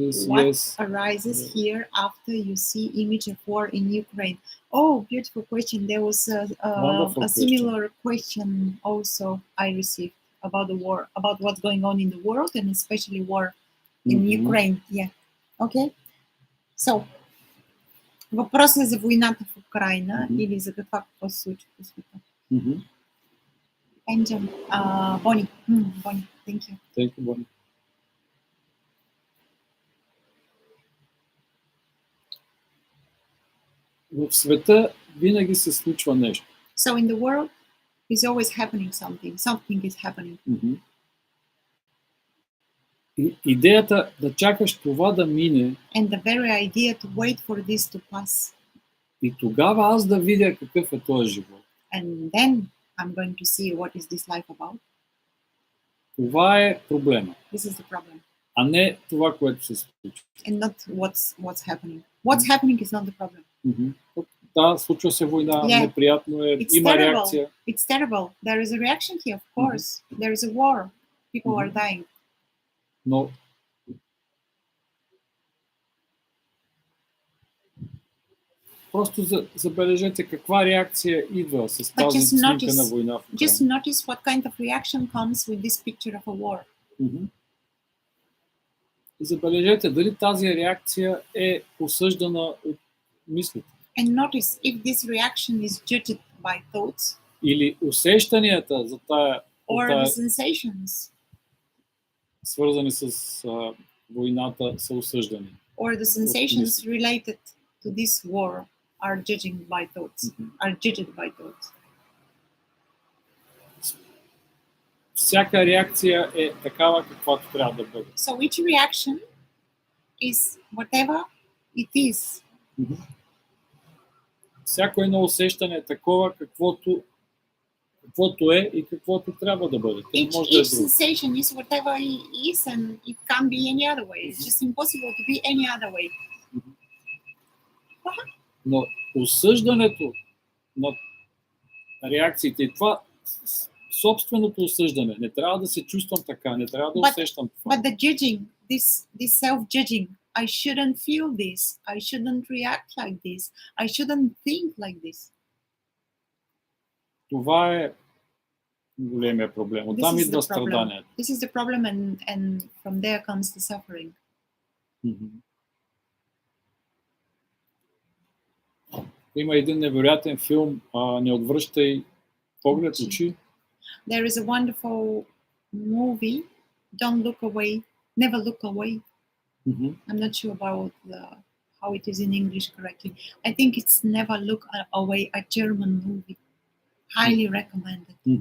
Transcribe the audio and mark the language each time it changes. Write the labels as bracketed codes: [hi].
[en] What yes. arises Yeah. here after you see image of war in Ukraine? Oh, beautiful question. There was Wonderful a similar question also I received about the war, about what's going on in the world, and especially war in Mhm. Ukraine. Yeah. Okay. [bg] So, въпрос е за войната в Украина Мгм. или за каква какво се случва по света. Mhm. [en] Angel, Bonnie. Bonnie, thank you. Thank you, Bonnie. [bg] В света винаги се случва нещо. [en] So in the world is always happening something. Something is happening. Mhm. [bg] И идеята да чакаш това да мине [en] And the very idea to wait for this to pass, [bg] и тогава аз да видя какъв е този живот. [en] and then I'm going to see what is this life about. [bg] Това е проблема, [en] This is the problem, [bg] а не това, което се случва. [en] and not what's happening. What's happening is not the problem. [bg] Mhm. Да, случва се война, [en] Yeah. [bg] неприятно е, [en] It's [bg] има [en] terrible. [bg] реакция. [en] It's terrible. There is a reaction here, of course. There is a war. People are dying. [bg] Но просто забележете каква реакция идва с тази [en] just [bg] снимка [en] notice- [bg] на война в [en] Just [bg] Украина. [en] notice what kind of reaction comes with this picture of a war. Мгм. [bg] И забележете дали тази реакция е осъждана от мислите. [en] And notice if this reaction is judged by thoughts [bg] Или усещанията за тая, [en] or the sensations [bg] свързани с войната, са осъждани. [en] or the sensations related to this war are judging by thoughts, are judged by thoughts. [bg] Всяка реакция е такава, каквато трябва да бъде. [en] So each reaction is whatever it is. [bg] Всяко едно усещане е такова, каквото е и каквото трябва да бъде. То не може да е [en] Each [bg] друго. [en] sensation is whatever it is, and it can't be any other way. It's just impossible to be any other way. [bg] Но осъждането на реакциите и това собственото осъждане, не трябва да се чувствам така, не трябва да усещам това. [en] But the judging, this self-judging, I shouldn't feel this, I shouldn't react like this, I shouldn't think like this. [bg] Това е големия проблем. Оттам [en] This is [bg] идва [en] the problem. [bg] страданието. [en] This is the problem, and from there comes the suffering. [bg] Има един невероятен филм, Не отвръщай поглед, очи. [en] There is a wonderful movie, Don't Look Away, Never Look Away. I'm not sure about how it is in English correctly. I think it's Never Look Away, a German movie. Highly recommended.